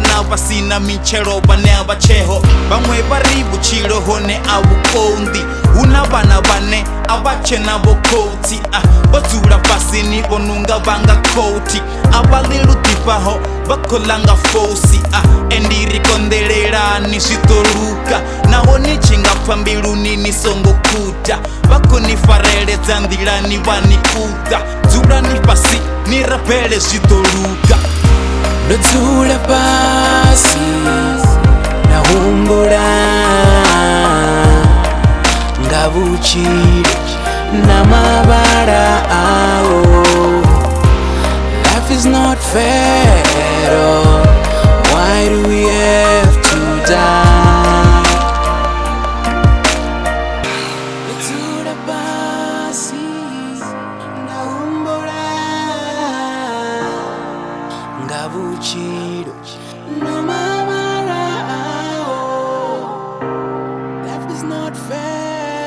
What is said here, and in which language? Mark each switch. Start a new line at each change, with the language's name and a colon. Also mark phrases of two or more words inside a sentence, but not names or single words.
Venda: na vhasina mitshelo vhane a vha tsheho vhaṅwe vha ri vhutshilo hone a vhukonḓi huna vhana vhane a vha tshena vho khotsi vho dzula fhasi ni vho nunga vhanga khoti a vha ḽi luḓifhaho vha khou ḽanga fosi endi ri konḓelelani zwi ḓo luga nahone tshi nga pfha mbiluni ni songo khuta vha khou ni fareledza nḓilani vha ni kuḓa dzulani fhasi ni rapele zwi ḓo luga ndo dzula fhasi nda humbula nga vhutshilo na mavhala awo.
English: Life is not fair at all. Why do we have to die?
Venda: Ndo dzula fhasi nda humbula nga vhutshilo na mavhala awo.
English: Life is not fair.